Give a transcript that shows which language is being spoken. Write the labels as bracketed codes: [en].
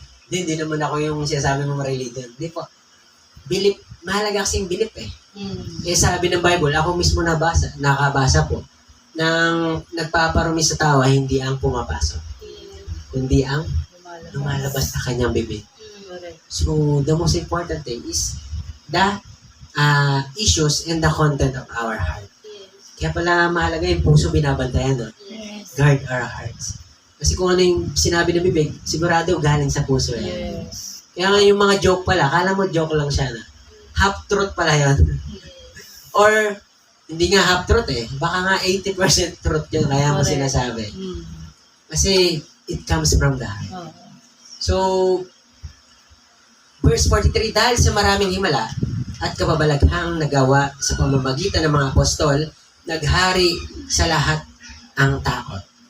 [tl] Hindi naman ako yung sinasabi mo marilitin. Hindi po. Belief, mahalaga kasing belief eh. Eh sabi ng Bible, ako mismo nakabasa po, nang nagpaparumi sa tawa, hindi ang pumapasok. Kundi ang lumalabas na kanyang bibig. [en] So, the most important thing is the issues and the content of our heart. [tl] Kaya pala mahalaga yung puso binabantayan, no? [en] Guard our hearts. [tl] Kasi kung ano yung sinabi ng bibig, sigurado galing sa puso yan. [en] Yes. [tl] Kaya nga yung mga joke pala, kala mo joke lang siya na. Half truth pala yan. Or Hindi nga half truth eh. Baka nga 80% truth yun, kaya mo [en] Correct. [tl] sinasabi. Mm. Kasi [en] it comes from the heart. [tl] Oo. So, verse 43, dahil sa maraming himala at kababalaghang nagawa sa pamamagitan ng mga apostol, naghari sa lahat ang takot.